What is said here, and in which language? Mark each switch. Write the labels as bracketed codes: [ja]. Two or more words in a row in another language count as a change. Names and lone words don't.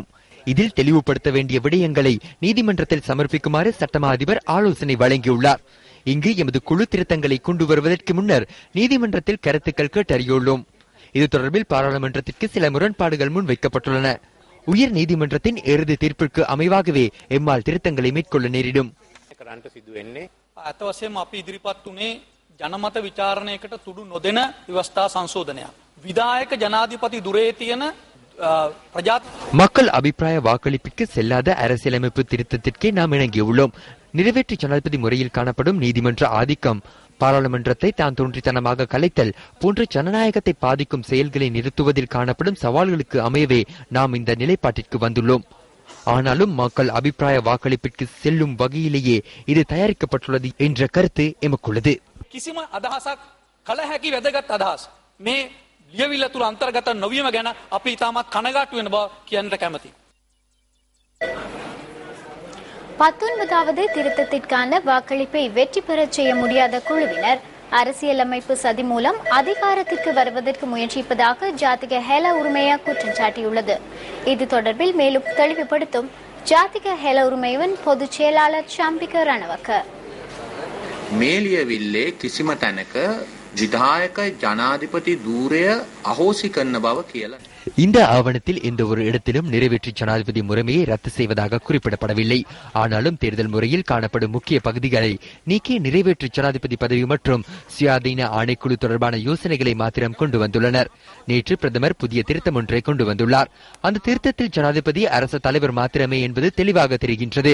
[ta] இதில் தெளிவுபடுத்த வேண்டிய விடயங்களை நீதிமன்றத்தில் சமர்ப்பிக்குமாறு சட்டமா அதிபர் ஆலோசனை வழங்கியுள்ளார். இங்கு எமது குழு திருத்தங்களை கொண்டு வருவதற்கு முன்னர் நீதிமன்றத்தில் கருத்துக்கள் கேட்டறியுள்ளோம். இது தொடர்பில் பாராளுமன்றத்திற்கு சில முரண்பாடுகள் முன்வைக்கப்பட்டுள்ளன. உயர் நீதிமன்றத்தின் இறுதி தீர்ப்பிற்கு அமைவாகவே எம்மால் திருத்தங்களை மேற்கொள்ள நேரிடும். [si] ජනමත විචාරණයකට තුඩු නොදෙන ව්‍යවස්ථා සංශෝධනයක්. විධායක ජනාධිපති දුරේ තියෙන [ta] மக்கள் அபிப்பிராய வாக்களிப்பிற்கு செல்லாத அரசியலமைப்பு திருத்தத்திற்கே நாம் இணங்கியுள்ளோம். நிறைவேற்று ஜனாதிபதி முறையில் காணப்படும் நீதிமன்ற ஆதிக்கம், பாராளுமன்றத்தை தான் தோன்றித்தனமாக கலைத்தல் போன்ற ஜனநாயகத்தை பாதிக்கும் செயல்களை நிறுத்துவதில் காணப்படும் சவால்களுக்கு அமையவே நாம் இந்த நிலைப்பாட்டிற்கு வந்துள்ளோம். ஆனாலும் மக்கள் அபிப்பிராய வாக்களிப்பிற்கு செல்லும் வகையிலேயே இது தயாரிக்கப்பட்டுள்ளது என்ற கருத்து எமக்குள்ளது. [si] කිසිම අදහසක් කළ හැකි වැදගත් අදහස් මේ ලියවිල්ල තුල අන්තර්ගත නොවීම ගැන අපි ඉතාමත් කනගාටු වෙන බව කියන්නට කැමැතියි. [ta] 19வது திருத்தத்திற்கான வாக்களிப்பை வெற்றி பெறச் செய்ய முடியாத குழுவினர் அரசியலமைப்பு சதி மூலம் அதிகாரத்திற்கு வருவதற்கு முயற்சிப்பதாக ஜாதிக ஹேல உரிமையா குற்றம் சாட்டியுள்ளது. இது தொடர்பில் மேலும் தெளிவுபடுத்தும் ஜாதிக ஹேல உரிமையின் பொதுச் செயலாளர் ஷம்பிக ரணவக்க. [si] මේ ලියවිල්ලේ කිසිම තැනක විධායක ජනාධිපති ධූරය අහෝසි කරන බව කියලා. [ta] இந்த ஆவணத்தில் எந்த ஒரு இடத்திலும் நிறைவேற்று ஜனாதிபதி முறைமையை ரத்து செய்வதாக குறிப்பிடப்படவில்லை. ஆனாலும் தேர்தல் முறையில் காணப்படும் முக்கிய பகுதிகளை நீக்கி நிறைவேற்று ஜனாதிபதி பதவி மற்றும் சுயாதீன ஆணைக்குழு தொடர்பான யோசனைகளை மாத்திரம் கொண்டு வந்துள்ளனர். நேற்று பிரதமர் புதிய திருத்தம் ஒன்றை கொண்டு வந்துள்ளார். அந்த திருத்தத்தில் ஜனாதிபதி அரசு தலைவர் மாத்திரமே என்பது தெளிவாக தெரிகின்றது.